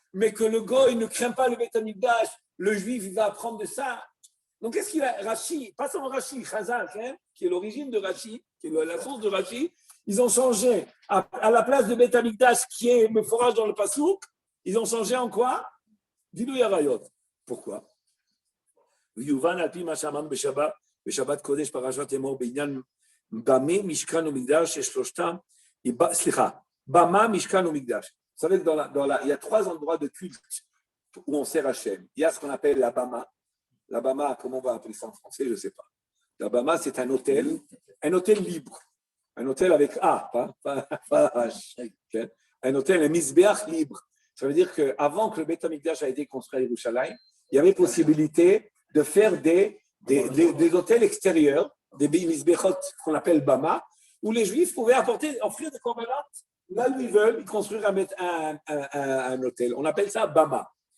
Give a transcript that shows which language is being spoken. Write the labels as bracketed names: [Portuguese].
[French] Mais que le goy ne craint pas le Beth Amikdash, le juif il va apprendre de ça. Donc qu'est-ce qu'il a? Rashi, pas seulement Rashi, Chazal, qui est l'origine de Rashi, qui est la source de Rashi, ils ont changé à la place de Beth Amikdash qui est le forage dans le Passouk, ils ont changé en quoi? Gilui Arayot. Pourquoi? [Hebrew] ויובן על פי מה שאמרנו בשבת קודש פרשת אמור בעניין במה משכן ומקדש ששלושתם, סליחה, במה משכן ומקדש. [French] Vous savez que il y a trois endroits de culte où on sert Hachem. Il y a ce qu'on appelle la bama. La bama, comment on va appeler ça en français, je ne sais pas. La bama, c'est un hôtel libre. Un hôtel avec A, pas H. Okay? Un hôtel, un misbeach libre. Ça veut dire qu'avant que le Beth Amikdash a été construit à Yerushalayim, il y avait possibilité de faire des hôtels extérieurs, des misbechot qu'on appelle Bama, où les Juifs pouvaient offrir des korbanot là où ils veulent, ils construire un hôtel. On appelle ça Bama.